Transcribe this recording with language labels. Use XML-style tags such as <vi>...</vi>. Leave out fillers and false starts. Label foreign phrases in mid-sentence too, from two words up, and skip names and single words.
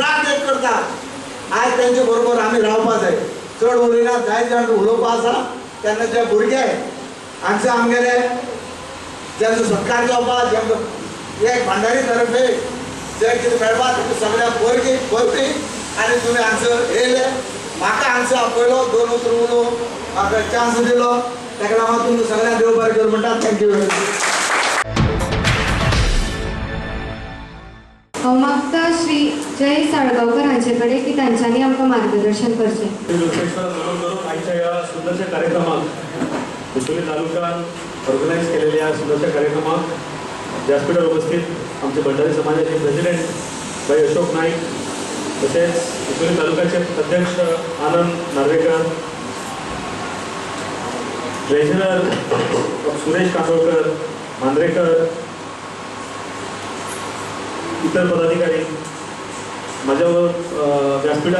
<kok>रात एक करता आयज तेंचे बरोबर आमी रावपा जाय चड उलयना जायत जाण उलोवपा आसा तेन्ना जे भुरगे हांगचे आमगेले जेंचो सत्कार जावपा जेंचो एक भंडारी तर्फे जे कितें मेळपा तें सगळ्यांक परती आनी तुमी हांगसर येयले म्हाका हांगसर आपयलो 2 उतर उलोवंक म्हाका चान्स दिलो ताका लागून हांव तुमकां सगळ्यांक देव बरें करूं म्हणटा</kok> <en>thank you very much</en> <kok>हांव मागता श्री जय साळगांवकर हांचे कडेन की तांच्यांनी आमकां मार्गदर्शन करचें</kok> <mr>आजच्या या सुंदरशा कार्यक्रमात उतुली तालुक्यात ऑर्गनाईज केलेल्या या सुंदरशा कार्यक्रमात व्यासपीठावर उपस्थित आमचे भंडारी समाजाचे प्रेसिडेंट भाई अशोक नाईक तसेच उतुली तालुक्याचे अध्यक्ष आनंद नार्वेकर ट्रेझरर सुरेश कांदोळकर मांद्रेकर इतर पदाधिकारी माझ्यावर व्यासपीठावर</mr>